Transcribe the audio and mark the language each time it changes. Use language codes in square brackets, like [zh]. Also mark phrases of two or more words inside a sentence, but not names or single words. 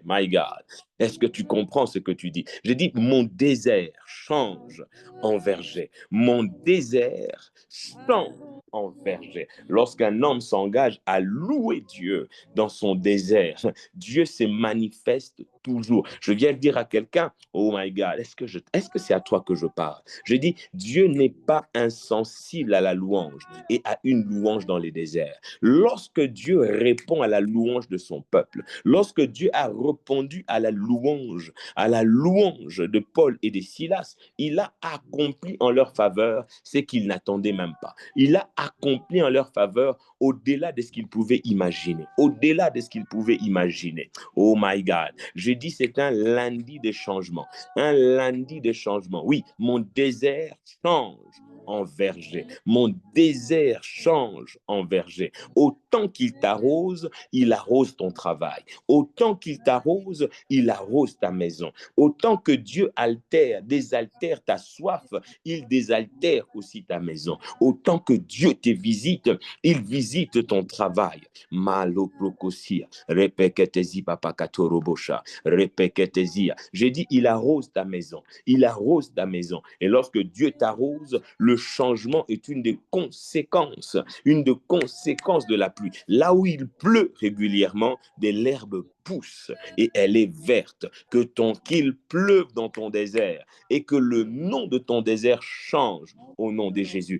[en] My God, [fr] est-ce que tu comprends ce que tu dis? Je dis, mon désert change en verger. Mon désert change en verger. Lorsqu'un homme s'engage à louer Dieu dans son désert, Dieu se manifeste toujours. Je viens de dire à quelqu'un, [en] oh my God, [fr] est-ce que c'est à toi que je parle? Je dis, Dieu n'est pas insensible à la louange et à une louange dans les déserts. Lorsque Dieu répond à la louange de son peuple, lorsque Dieu a répondu à la louange de Paul et de Silas, il a accompli en leur faveur ce qu'ils n'attendaient même pas. Il a accompli en leur faveur au-delà de ce qu'ils pouvaient imaginer. Au-delà de ce qu'ils pouvaient imaginer. [en] Oh my God. [fr] Je dis c'est un lundi de changement. Un lundi de changement. Oui, mon désert change en verger. Mon désert change en verger. Autant qu'il t'arrose, il arrose ton travail. Autant qu'il t'arrose, il arrose ta maison. Autant que Dieu désaltère ta soif, il désaltère aussi ta maison. Autant que Dieu te visite, il visite ton travail. Malo prokosia, repeketezi papakatorobosha, repeketezia. J'ai dit, il arrose ta maison. Il arrose ta maison. Et lorsque Dieu t'arrose, le changement est une des conséquences de la pluie. Là où il pleut régulièrement, de l'herbe pousse et elle est verte. Qu'il pleuve dans ton désert et que le nom de ton désert change au nom de Jésus.